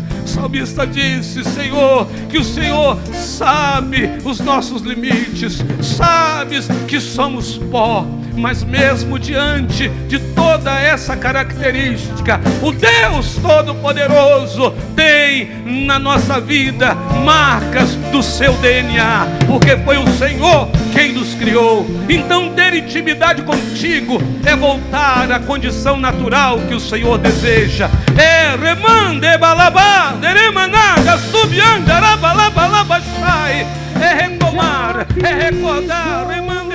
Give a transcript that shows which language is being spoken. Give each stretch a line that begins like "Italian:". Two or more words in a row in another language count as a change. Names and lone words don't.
Portuguese: O salmista disse, Senhor, que o Senhor sabe os nossos limites, sabes que somos pó, mas mesmo diante de toda essa característica, o Deus Todo-Poderoso tem na nossa vida marcas do seu DNA, porque foi o Senhor quem nos criou. Então ter intimidade contigo é voltar à condição natural que o Senhor deseja. É remande balabá, deremanaga, subiandarabalabalabaxai. É retomar, é recordar,